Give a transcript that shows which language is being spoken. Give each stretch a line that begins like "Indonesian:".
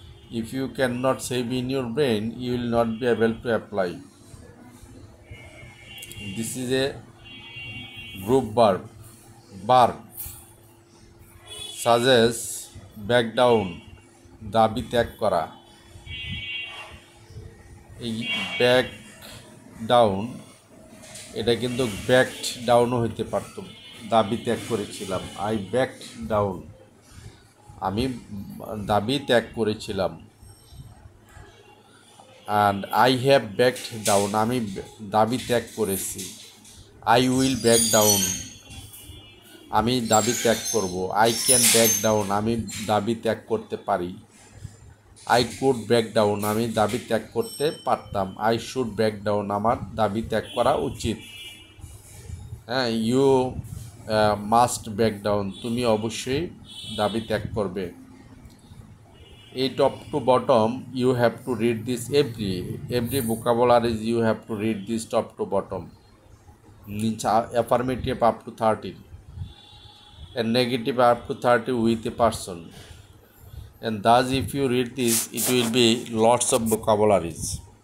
English: If you cannot save in your brain, you will not be able to apply. This is a group verb. Verb suggest back down, দাবি ত্যাগ করা।
Bangla: এই back down এটা কিন্তু backed ডাউনও হইতে পারত। দাবি ত্যাগ করেছিলাম, আই ব্যাকড ডাউন, আমি দাবি ত্যাগ করেছিলাম।
English: And I have backed down, আমি দাবি ত্যাগ করেছি।
Bangla: আই উইল ব্যাক ডাউন, আমি দাবি ত্যাগ করব। আই ক্যান ব্যাক ডাউন, আমি দাবি ত্যাগ করতে পারি। আই কুড ব্যাক ডাউন, আমি দাবি ত্যাগ করতে পারতাম। আই শুড ব্যাক ডাউন, আমার দাবি ত্যাগ করা উচিত। হ্যাঁ, ইউ মাস্ট ব্যাক ডাউন, তুমি অবশ্যই দাবি ত্যাগ করবে।
English: এই top to bottom you have to read this every vocabularies, you have to read this top to bottom. Affirmative up to 30 and negative up to 30 with a person, and thus if you read this, it will be lots of vocabularies.